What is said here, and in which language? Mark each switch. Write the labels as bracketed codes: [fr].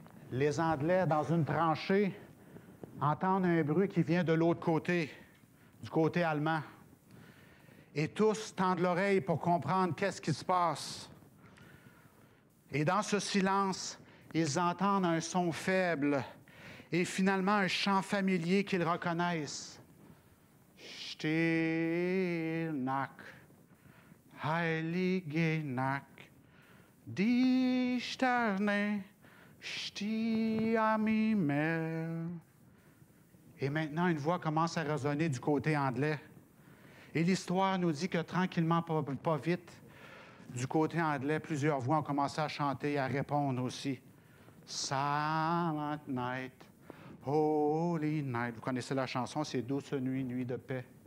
[fr] Les Anglais, dans une tranchée, entendent un bruit qui vient de l'autre côté, du côté allemand. Et tous tendent l'oreille pour comprendre qu'est-ce qui se passe. Et dans ce silence, ils entendent un son faible et finalement un chant familier qu'ils reconnaissent. [de] Stille Nacht, heilige Nacht, die Sterne stehen am Himmel. [fr] Et maintenant, une voix commence à résonner du côté anglais. Et l'histoire nous dit que tranquillement, pas vite, du côté anglais, plusieurs voix ont commencé à chanter et à répondre aussi. [en] Silent night, holy night. [fr] Vous connaissez la chanson, c'est Douce nuit, nuit de paix.